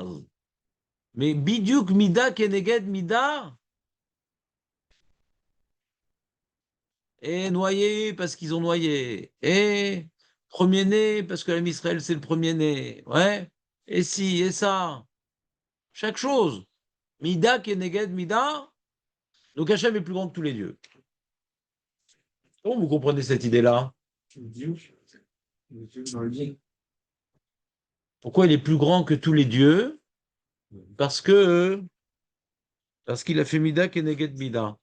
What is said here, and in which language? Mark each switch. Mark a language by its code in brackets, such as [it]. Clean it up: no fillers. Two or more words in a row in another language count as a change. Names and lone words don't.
[fr] Mais [he] בדיוק מידה כנגד מידה [fr] et noyé parce qu'ils ont noyé. Et premier-né parce que la Israël c'est le premier-né. Ouais. Et si, et ça. Chaque chose. [he] מידה כנגד מידה. [fr] Donc Hachem est plus grand que tous les dieux. Comment vous comprenez cette idée-là? Pourquoi il est plus grand que tous les dieux? Parce qu'il a fait [he] מידה כנגד מידה.